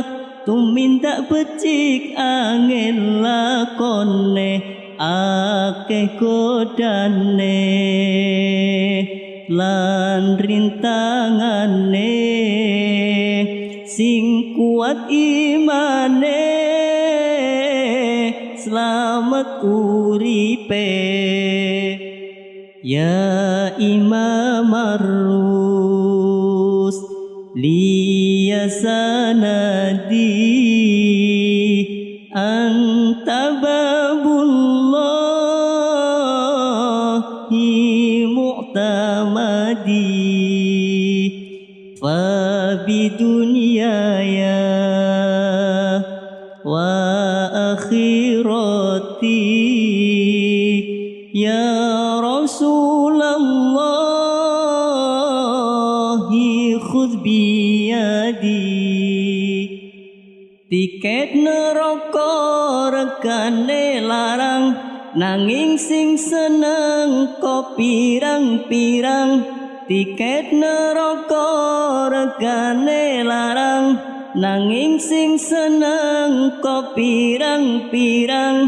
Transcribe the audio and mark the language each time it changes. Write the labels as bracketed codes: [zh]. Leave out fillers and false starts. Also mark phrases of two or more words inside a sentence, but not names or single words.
[jv] Tumindak becik angin lakone akeh godane lan rintangane sing kuat imane selamat uripe. [ar] يا إمام الرس ليا سندي أنت باب الله معتمدي فبدنياي وآخرتي يا رسول الله خذ بيدي. [jv] Tiket neraka regane larang nanging sing seneng kok pirang-pirang. Tiket neraka regane larang nanging sing seneng kok pirang-pirang.